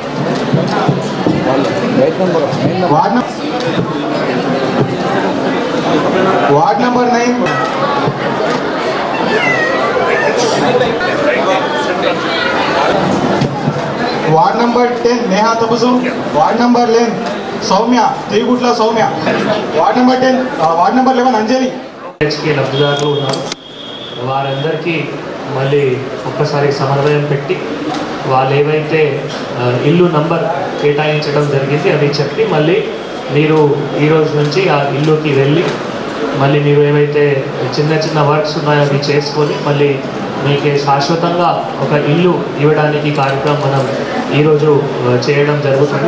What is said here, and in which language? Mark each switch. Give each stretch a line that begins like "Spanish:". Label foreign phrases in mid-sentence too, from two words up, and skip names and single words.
English: ward number 9 ward number 10 नेहा तबसुम, ward number 11 सौम्या त्रिगुटला सौम्या, ward number 10 ward number 11 अंजलि
Telugu: లబ్ధిదారులు ఉన్నారు। వారందరికీ మళ్ళీ ఒక్కసారి సమన్వయం పెట్టి వాళ్ళు ఏవైతే ఇల్లు నంబర్ కేటాయించడం జరిగింది అది చెప్పి మళ్ళీ మీరు ఈ రోజు నుంచి ఆ ఇల్లుకి వెళ్ళి మళ్ళీ మీరు ఏవైతే చిన్న చిన్న వర్క్స్ ఉన్నాయో అవి చేసుకొని మళ్ళీ మీకు శాశ్వతంగా ఒక ఇల్లు ఇవ్వడానికి కార్యక్రమం మనం ఈరోజు చేయడం జరుగుతుంది.